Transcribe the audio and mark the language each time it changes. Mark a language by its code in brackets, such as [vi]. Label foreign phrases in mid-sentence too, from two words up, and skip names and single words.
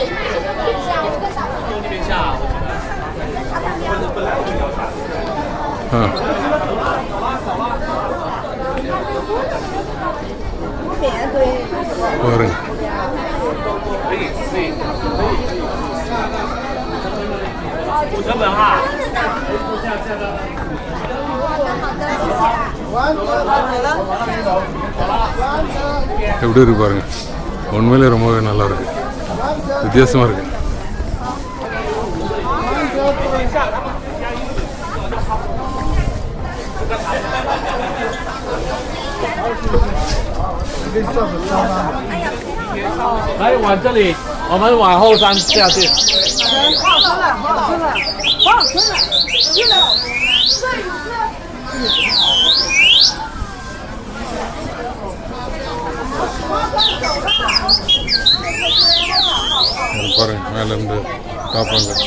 [ta] பாருங்க, எப்படி இருக்கு பாருங்க. உண்மையிலே ரொம்பவே நல்லா இருக்கு, வித்தியாசமா இருக்கு. [zh] 来往这里，我们往后山下去。 [ta] பாருங்க, மேல இருந்து பார்ப்பாங்க.